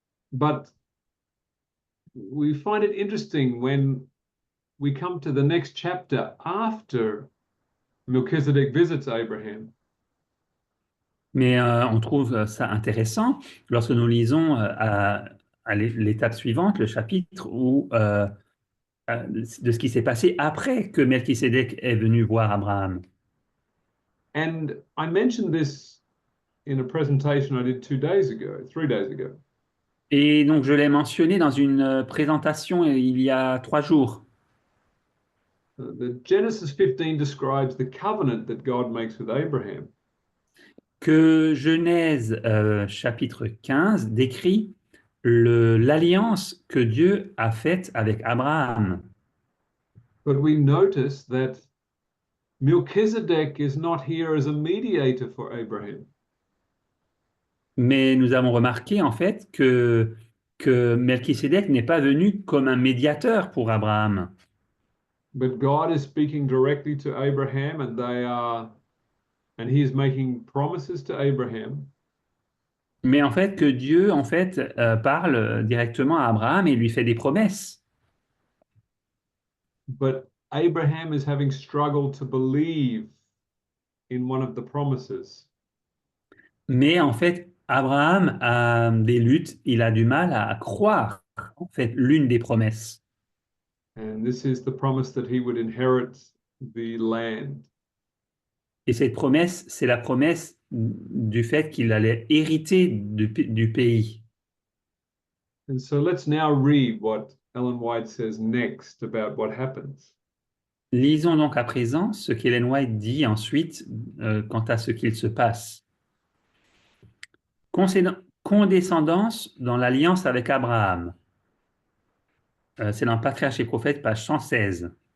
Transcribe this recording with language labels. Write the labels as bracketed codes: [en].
[en] But we find it interesting when we come to the next chapter after Melchizedek visits Abraham. [fr] Mais on trouve ça intéressant lorsque nous lisons à l'étape suivante, le chapitre de ce qui s'est passé après que Melchisédek est venu voir Abraham. [en] And I mentioned this in a presentation I did 3 days ago. [fr] Et donc je l'ai mentionné dans une présentation il y a 3 jours. [en] The Genesis 15 describes the covenant that God makes with Abraham. [fr] Que Genèse chapitre 15 décrit l'alliance que Dieu a faite avec Abraham. [en] But we notice that Melchizedek is not here as a mediator for Abraham. [fr] Mais nous avons remarqué en fait que Melchisédek n'est pas venu comme un médiateur pour Abraham. [en] But God is speaking directly to Abraham and he is making promises to Abraham. [fr] Mais en fait que Dieu en fait parle directement à Abraham et lui fait des promesses. [en] But Abraham is having struggled to believe in one of the promises. [fr] Mais en fait Abraham a des luttes, il a du mal à croire en fait l'une des promesses. [en] And this is the promise that he would inherit the land. [fr] Et cette promesse, c'est la promesse du fait qu'il allait hériter du pays. [en] And so let's now read what Ellen White says next about what happens. [fr] Lisons donc à présent ce qu'Ellen White dit ensuite quant à ce qu'il se passe. Condescendance dans l'alliance avec Abraham. C'est dans Patriarche et Prophètes, page 116.